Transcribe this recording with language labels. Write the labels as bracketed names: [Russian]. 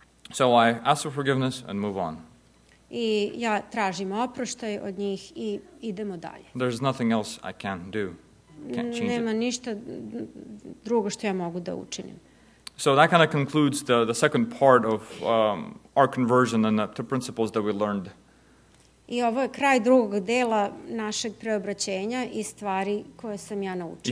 [English] So I ask for forgiveness and move on. [Serbian] I ja tražim oproštaj od njih i idemo dalje. [English] There's nothing else I can do. Can't change [Serbian] Nema [English] it. [Serbian] ništa drugo što ja mogu da učinim. [English] So that kind of concludes the second part of our conversion and the principles that we learned. [Serbian] I ovo je kraj drugog dela našeg preobraćenja i stvari koje sam ja naučio.